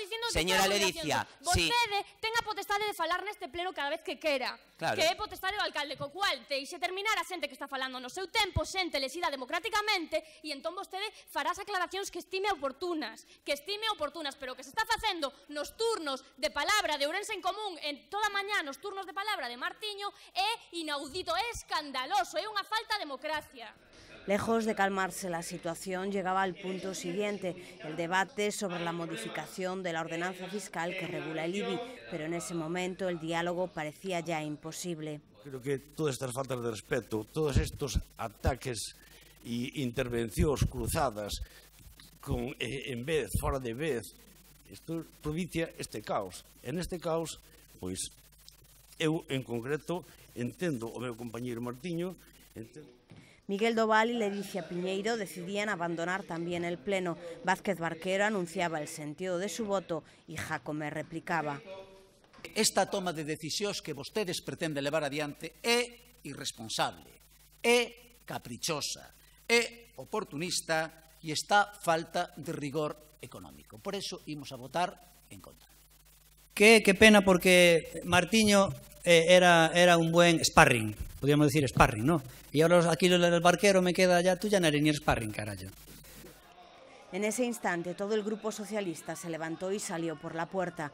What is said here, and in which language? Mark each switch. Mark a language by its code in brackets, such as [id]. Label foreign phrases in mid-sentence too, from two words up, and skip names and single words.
[gl] vostede ten a potestade de falar neste pleno cada vez que quera, que é potestade do alcalde, co cual deixe terminar a xente que está falando no seu tempo, xente lesida democráticamente, e entón vostede farás aclaracións que estime oportunas, pero o que se está facendo nos turnos de palabra de Ourense en Común, en toda a mañá nos turnos de palabra de Martiño, é inaudito, é escandaloso, é unha falta de democracia. [es] Lejos de calmarse la situación, llegaba al punto siguiente, el debate sobre la modificación de la ordenanza fiscal que regula el IBI, pero en ese momento el diálogo parecía ya imposible. Creo que todas estas faltas de respeto, todos estos ataques [gl] e intervencións cruzadas en vez, fora de vez, isto propicia este caos. En este caos, pois, eu en concreto entendo o meu compañeiro Martiño, [es] Miguel Doval y Ledicia Piñeiro decidían abandonar también el pleno. Vázquez Barquero anunciaba el sentido de su voto y Jácome replicaba. [gl] Esta toma de decisións que vostedes pretenden levar adiante é irresponsable, é caprichosa, é oportunista e está falta de rigor económico. [es] Por eso [gl] imos a votar en contra. [es] Qué pena, porque Martiño era un buen sparring, podríamos decir sparring, ¿no? Y ahora aquí el Barquero me queda ya, tú ya no eres ni sparring, carajo. En ese instante todo el grupo socialista se levantó y salió por la puerta.